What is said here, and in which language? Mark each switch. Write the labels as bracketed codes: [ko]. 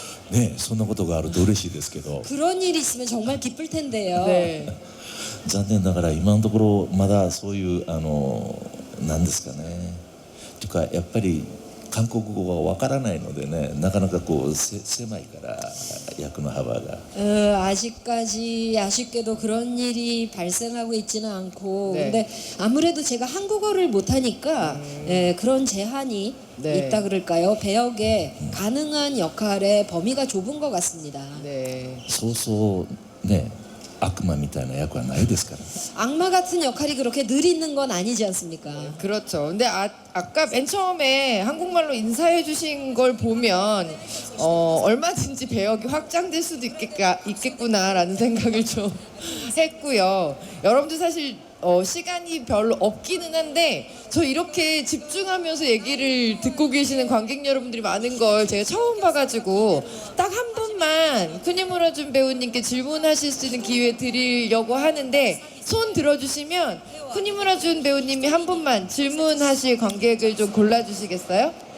[ja] ね、そんなことがあると嬉しいですけど、 [ko] 그런 일이 있으면 정말 기쁠 텐데요. 네. [ja] 残念ながら今のところまだそういうなんですかね。というかやっぱり韓国語がわからないのでね、なかなかこう狭いから役の幅が。 [ko] 아직까지 아쉽게도 그런 일이 발생하고 있지는 않고, 근데 아무래도 제가 한국어를 못하니까 그런 제한이 있다 그럴까요? 배역에 가능한 역할의 범위가 좁은 것 같습니다. 네. [ja] そうそうね、悪魔みたいな役はないですから。 [ko] 악마 같은 역할이 그렇게 늘 있는 건 아니지 않습니까? 그렇죠. 근데 아까 맨 처음에 한국말로 인사해 주신 걸 보면 얼마든지 배역이 확장될 수도 있겠구나라는 생각을 좀 했고요. 여러분들 사실 시간이 별로 없기는 한데 저 이렇게 집중하면서 얘기를 듣고 계시는 관객 여러분들이 많은 걸 제가 처음 봐가지고 딱 한 번만 쿠니무라 준 배우님께 질문하실 수 있는 기회 드리려고 하는데 손 들어주시면 쿠니무라 준 배우님이 한 번만 질문하실 관객을 좀 골라주시겠어요?